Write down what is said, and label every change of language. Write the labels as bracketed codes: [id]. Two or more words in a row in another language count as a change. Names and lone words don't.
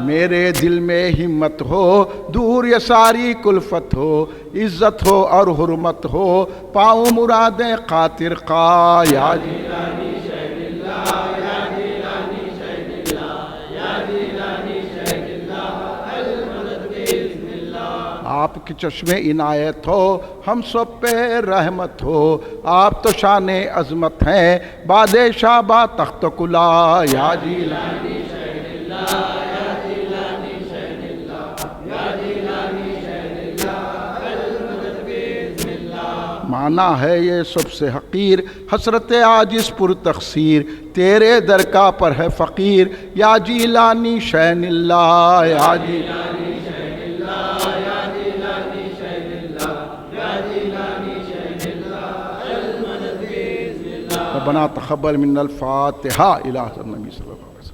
[ur] میرے دل میں ہمت ہو، دور یہ ساری کلفت ہو، عزت ہو اور حرمت ہو، پاؤں مرادیں خاطر خواہ، [ar] یا جیلانی شین اللہ، یا جیلانی شین اللہ، یا جیلانی شین اللہ، المدد بِإِذْنِ اللہ۔ [ur] آپ کی چشم عنایت ہو، ہم سب پہ رحمت ہو، آپ تو شان عظمت ہیں، بادشاہ با تخت کلا، [ar] یا جیلانی شین اللہ، یا جیلانی شین اللہ، یا جیلانی شین اللہ، المدد بِإِذْنِ اللہ۔ [ur] معنی ہے یہ سب سے حقیر، حسرت عاجز پر تقصیر، تیرے در کا پر ہے فقیر، [ar] یا جیلانی شین اللہ، یا جیلانی شین اللہ، یا جیلانی شین اللہ، یا جیلانی شین اللہ، المدد بِإِذْنِ اللہ۔ ربنا تقبل منا الفاتحہ الی حضرت النبی صلی اللہ علیہ وسلم۔